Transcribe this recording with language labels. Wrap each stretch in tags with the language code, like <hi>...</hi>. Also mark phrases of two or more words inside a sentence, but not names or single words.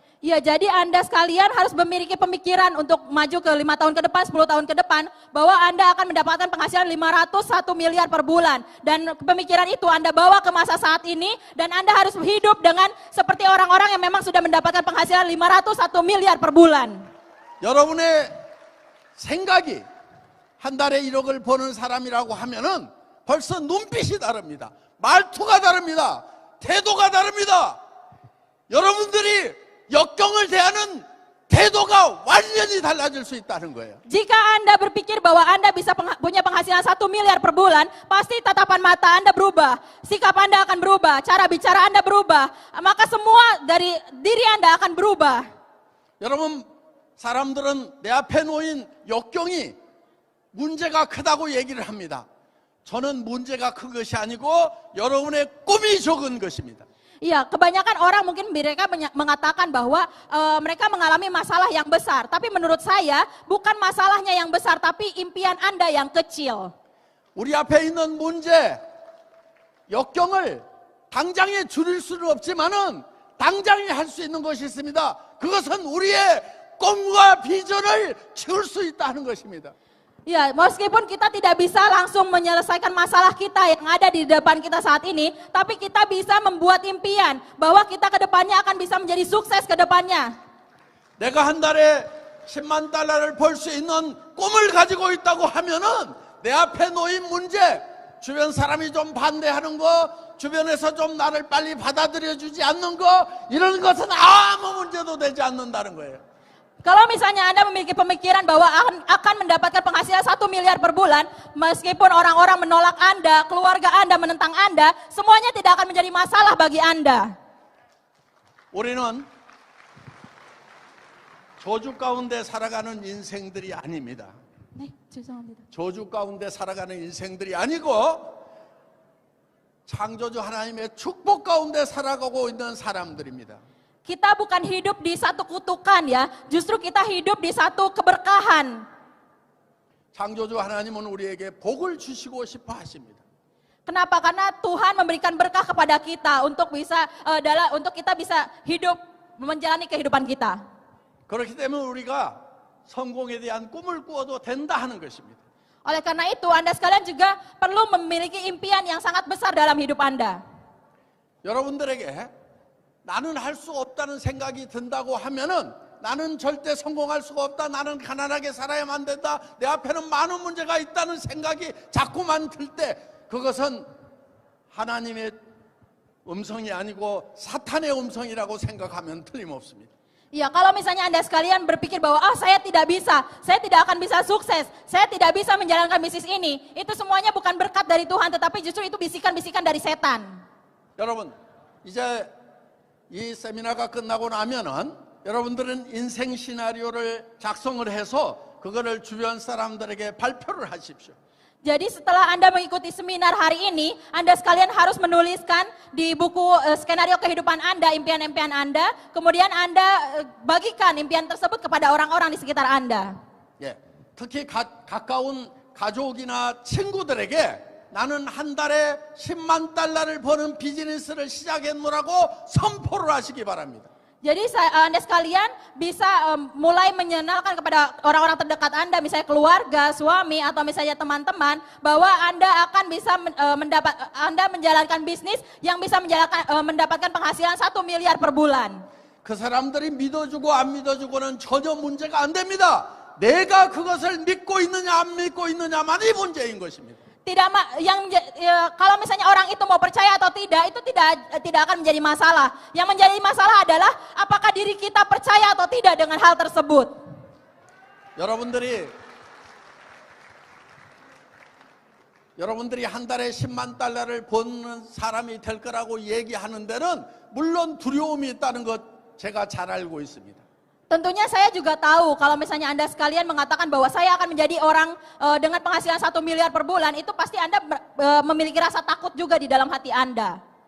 <id>Ya, jadi Anda sekalian harus memiliki pemikiran untuk maju ke 5 tahun ke depan, 10 tahun ke depan, bahwa Anda akan mendapatkan penghasilan 501 miliar per bulan. Dan pemikiran itu Anda bawa ke masa saat ini, dan Anda harus hidup dengan seperti orang-orang yang memang sudah mendapatkan penghasilan 501 miliar per bulan.</id> <ko>여러분의 생각이 한 달에 1억을 버는 사람이라고 하면은 벌써 눈빛이 다릅니다. 말투가 다릅니다. 태도가 다릅니다. 여러분들이 역경을 대하는 태도가 완전히 달라질 수 있다는 거예요.</ko> <id>Jika Anda berpikir bahwa Anda bisa punya penghasilan 1 miliar per bulan, pasti tatapan mata Anda berubah, sikap Anda akan berubah, cara bicara Anda berubah, maka semua dari diri Anda akan berubah.</id> <ko>여러분, 사람들은 내 앞에 놓인 역경이 문제가 크다고 얘기를 합니다. 저는 문제가 큰 것이 아니고 여러분의 꿈이 적은 것입니다.</ko> <id>Iya, kebanyakan orang mungkin mereka mengatakan bahwa mereka mengalami masalah yang besar. Tapi menurut saya bukan masalahnya yang besar, tapi impian Anda yang kecil.</id> <ko>우리 앞에 있는 문제, 역경을 당장에 줄일 수는 없지만은 당장에 할 수 있는 것이 있습니다. 그것은 우리의 꿈과 비전을 채울 수 있다는 것입니다.</ko> <id>Ya, meskipun kita tidak bisa langsung menyelesaikan masalah kita yang ada di depan kita saat ini, tapi kita bisa membuat impian bahwa kita ke depannya akan bisa menjadi sukses ke depannya.</id> <ko>내가 한 달에 10만 달러를 벌 수 있는 꿈을 가지고 있다고 하면은 내 앞에 놓인 문제, 주변 사람이 좀 반대하는 거, 주변에서 좀 나를 빨리 받아들여 주지 않는 거, 이런 것은 아무 문제도 되지 않는다는 거예요.</ko> <id>Kalau misalnya Anda memiliki pemikiran bahwa akan mendapatkan penghasilan 1 miliar per bulan, meskipun orang-orang menolak Anda, keluarga Anda menentang Anda, semuanya tidak akan menjadi masalah bagi Anda.</id> <ko>우리는 저주 가운데 살아가는 인생들이 아닙니다. 네, 죄송합니다. 저주 가운데 살아가는 인생들이 아니고 창조주 하나님의 축복 가운데 살아가고 있는 사람들입니다.</ko> <id>Kita bukan hidup di satu kutukan ya, justru kita hidup di satu keberkahan.</id> <ko>창조주 하나님은 우리에게 복을 주시고 싶어 하십니다.</ko> <id>Kenapa? Karena Tuhan memberikan berkah kepada kita untuk untuk kita bisa hidup menjalani kehidupan kita.</id> <ko>그렇기 때문에 우리가 성공에 대한 꿈을 꾸어도 된다 하는 것입니다.</ko> <id>Oleh karena itu, Anda sekalian juga perlu memiliki impian yang sangat besar dalam hidup Anda.</id> <ko>여러분들에게 나는 할 수 없다는 생각이 든다고 하면은 나는 절대 성공할 수가 없다. 나는 가난하게 살아야만 된다. 내 앞에는 많은 문제가 있다는 생각이 자꾸만 들 때 그것은 하나님의 음성이 아니고 사탄의 음성이라고 생각하면 틀림없습니다.</ko> <id>Ya, kalau misalnya Anda sekalian berpikir bahwa saya tidak bisa, saya tidak akan bisa sukses, saya tidak bisa menjalankan bisnis ini, itu semuanya bukan berkat dari Tuhan, tetapi justru itu bisikan-bisikan dari setan.</id> <ko>여러분, 이제 이 세미나가 끝나고 나면은 여러분들은 인생 시나리오를 작성을 해서 그거를 주변 사람들에게 발표를 하십시오.</ko> <id>Jadi setelah Anda mengikuti seminar hari ini, Anda sekalian harus menuliskan di buku skenario kehidupan Anda, impian-impian Anda, kemudian Anda bagikan impian tersebut kepada orang-orang di sekitar Anda.</id> <ko>예, 특히 가까운 가족이나 친구들에게 나는 한 달에 10만 달러를 버는 비즈니스를 시작했노라고 선포를 하시기 바랍니다.</ko> <id>Jadi Anda sekalian bisa mulai menyenalkan kepada orang-orang terdekat Anda, misalnya keluarga, suami, atau misalnya teman-teman, bahwa Anda akan bisa Anda menjalankan bisnis yang bisa mendapatkan penghasilan 1 miliar per bulan.</id> <ko>그 사람들이 믿어주고 안 믿어주고는 전혀 문제가 안 됩니다. 내가 그것을 믿고 있느냐 안 믿고 있느냐만이 문제인 것입니다.</ko> <id>Kalau misalnya orang itu mau percaya atau tidak, itu tidak akan menjadi masalah. Yang menjadi masalah adalah apakah diri kita percaya atau tidak dengan hal tersebut.</id> <ko>여러분들이 한 달에 10만 달러를 버는 사람이 될 거라고 얘기하는 데는 물론 두려움이 있다는 것 제가 잘 알고 있습니다.</ko> <id>Tentunya saya juga tahu kalau misalnya Anda sekalian mengatakan bahwa saya akan menjadi orang dengan penghasilan 1 miliar per bulan, itu pasti Anda memiliki rasa takut juga di dalam hati Anda.</id>